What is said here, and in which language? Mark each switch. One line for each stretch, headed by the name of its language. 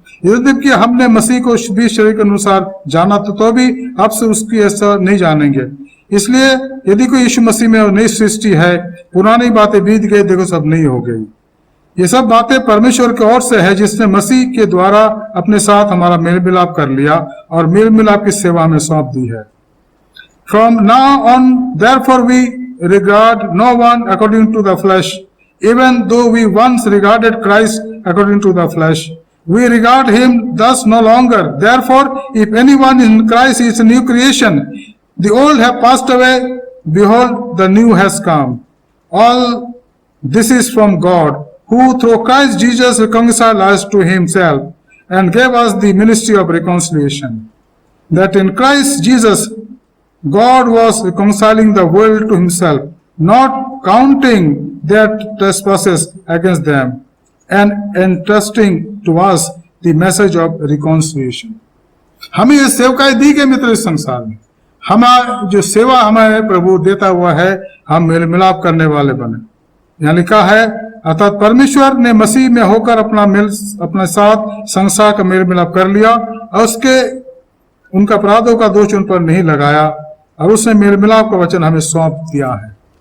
Hindi: यद्यपि हमने मसीह को भी शरीर के अनुसार जाना तो भी अब से उसकी ऐसा नहीं जानेंगे. इसलिए यदि कोई यीशु मसीह में और नई सृष्टि है, पुरानी बातें बीत गई, देखो सब नई हो गई. ये सब बातें परमेश्वर की ओर से है, जिसने मसीह के द्वारा अपने साथ हमारा मेल मिलाप कर लिया और मेल मिलाप की सेवा में सौंप दी है.
English: From now on, therefore, we regard no one according to the flesh, even though we once regarded Christ according to the flesh. We regard him thus no longer. Therefore, if anyone in Christ is a new creation, the old have passed away, behold, the new has come. All this is from God, who through Christ Jesus reconciled us to himself and gave us the ministry of reconciliation. That in Christ Jesus, God was reconciling the world to himself, not counting their trespasses against them, and entrusting to us the message of reconciliation.
Hindi: हमें ये सेवकाई दी गई मित्र इस संसार में, हमारा जो सेवा हमें प्रभु देता हुआ है, हम मेल मिलाप करने वाले बने। यहाँ लिखा है, अर्थात परमेश्वर ने मसीह में होकर अपने साथ संसार का मेल मिलाप कर लिया और उनका अपराधों का दोष उन पर नहीं लगाया और उसने मेल मिलाप का वचन हमें सौंप दिया है।